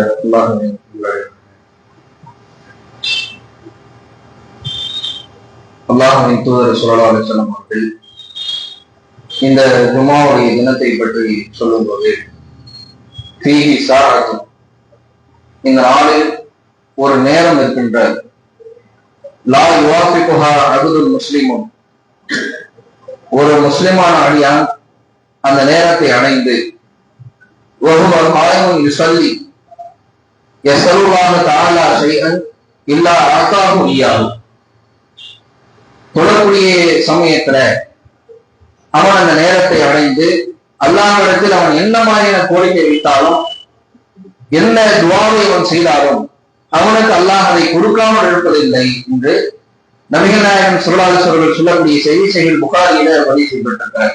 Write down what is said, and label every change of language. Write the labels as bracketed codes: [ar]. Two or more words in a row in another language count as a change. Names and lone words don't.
[ta] அல்லாஹ்வின் தூதர் [ar] صلى الله عليه وسلم [ta] அவர்கள் இந்த ஜும்ஆவுடைய தினத்தை பற்றி சொல்லும்போது, [ar] فيه ساعة, [ta] இந்த நாளில் ஒரு நேரம் இருக்கின்றது, [ar] لا يوافقها عبد مسلم, [ta] ஒரு முஸ்லிமான அடியான் அந்த நேரத்தை அடைந்து [ar] وهو قائم يصلي يسأل الله تعالى شيئا إلا أعطاه إياه, [ta] தொழக்கூடிய சமயத்துல அவன் அந்த நேரத்தை அடைந்து அல்லாஹ்விடத்தில் அவன் என்ன மாதிரியான கோரிக்கை வைத்தாலும் என்ன துஆவை அவன் செய்தாலும் அவனுக்கு அல்லாஹ் அதை கொடுக்காமல் இருப்பதில்லை என்று நபிகள் நாயகம் [ar] صلى الله عليه وسلم [ta] சொல்லக்கூடிய செய்தி சஹீஹ் புகாரியில பதிவு செய்யப்பட்டிருக்கிறார்.